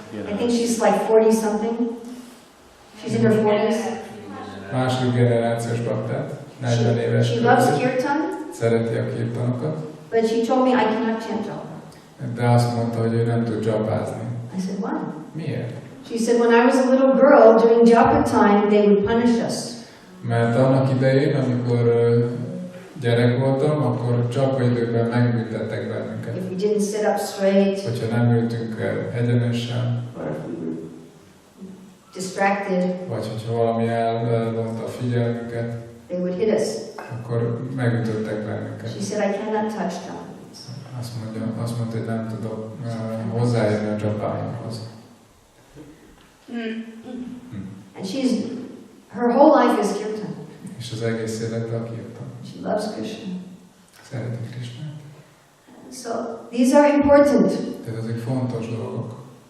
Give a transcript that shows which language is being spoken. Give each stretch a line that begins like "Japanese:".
English: I think she's like 40 something. She's in her 40s.
Hungarian: Második generációs baktát, 40 éves.
English: She loves kirtan.
Hungarian: Szereti a kirtanokat.
English: But she told me I cannot chant japa.
Hungarian: De azt mondta, hogy ő nem tud japázni.
English: I said, why?
Hungarian: Miért?
English: She said, when I was a little girl, during japa time, they would punish us.
Hungarian: Mert annak idején, amikor gyerek voltam, akkor japa időben megbüntettek bennünket.
English: If we didn't sit up straight,
Hungarian: hogyha nem ültünk egyenesen,
English: or if we were distracted,
Hungarian: vagy hogyha valami elvonta a figyelmünket,
English: they would hit us.
Hungarian: akkor megütöttek bennünket.
English: She said, I cannot touch japa.
Hungarian: Azt mondta, hogy nem tudok hozzáérni a japáimhoz.
English: And her whole life is kirtan.
Hungarian: És az egész élete a kirtan.
English: She loves Krishna.
Hungarian: Szereti Krishnát.
English: So these are important.
Hungarian: Tehát ezek fontos dolgok.